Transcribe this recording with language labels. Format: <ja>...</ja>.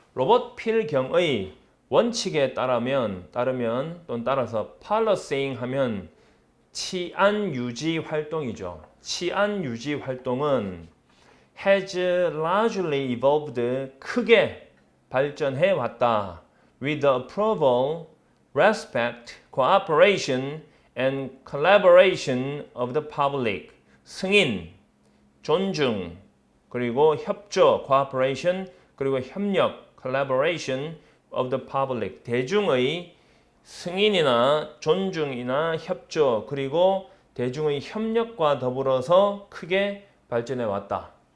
<ko>로버트 필 경의 원칙에 따르면 또는 따라서 policying 하면 치안 유지 활동이죠. 치안 유지 활동은</ko> <en>has largely evolved,</en> <ko>크게 발전해 왔다.</ko> <en>with the approval, respect, cooperation and collaboration of the public.</en> <ko>승인, 존중, 그리고 협조, cooperation, 그리고 협력,</ko> <en>collaboration of the public.</en> <ko>대중의 승인이나 존중이나 협조, 그리고 대중의 협력과 더불어서 크게 발전해 왔다.</ko>